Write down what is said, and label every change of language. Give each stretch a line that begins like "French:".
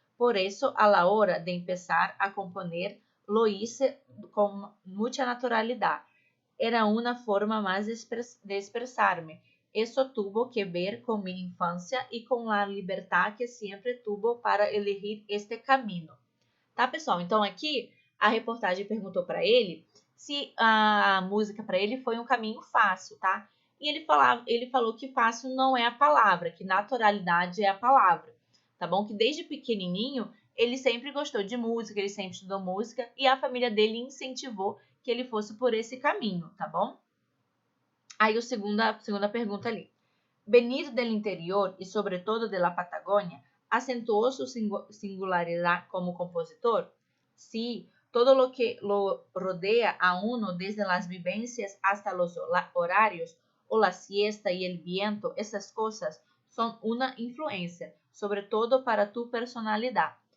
Spanish: Por eso, a la hora de empezar a componer, lo hice con mucha naturalidad. Era una forma más de expresarme. Eso tuvo que ver con mi infancia y con la libertad que siempre tuvo para elegir este camino.
Portuguese: Tá, pessoal? Então, aqui, a reportagem perguntou para ele se a música para ele foi um caminho fácil, tá? E ele falou que fácil não é a palavra, que naturalidade é a palavra, tá bom? Que desde pequenininho ele sempre gostou de música, ele sempre estudou música e a família dele incentivou que ele fosse por esse caminho, tá bom? Aí a segunda pergunta ali.
Spanish: Venir del interior y sobre todo de la Patagonia acentuó su singularidad como compositor. Sí, todo lo que lo rodea a uno, desde las vivencias hasta los horarios o la siesta y el viento, esas cosas son una influencia, sobre todo para tu personalidad.